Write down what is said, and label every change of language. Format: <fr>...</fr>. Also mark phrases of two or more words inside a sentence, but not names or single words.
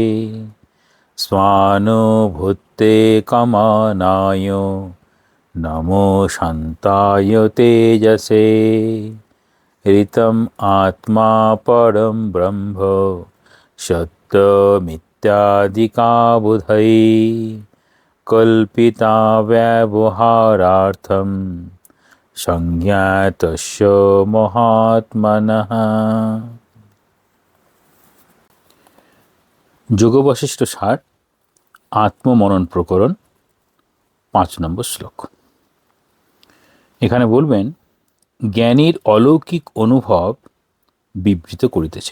<sa>स्वानुभूते कमनाय नमो शान्ताय तेजसे ऋतम् आत्मा परं ब्रह्म सत्यमित्यादिका बुधै कल्पिता व्यवहारार्थं संज्ञातस्य महात्मनः।</sa> <bn>যোগবশিষ্ঠ ৬০ আত্মমনন প্রকরণ ৫ নম্বর শ্লোক। এখানে বলবেন জ্ঞানীর অলৌকিক অনুভব বিবৃত করিতেছেন।</bn>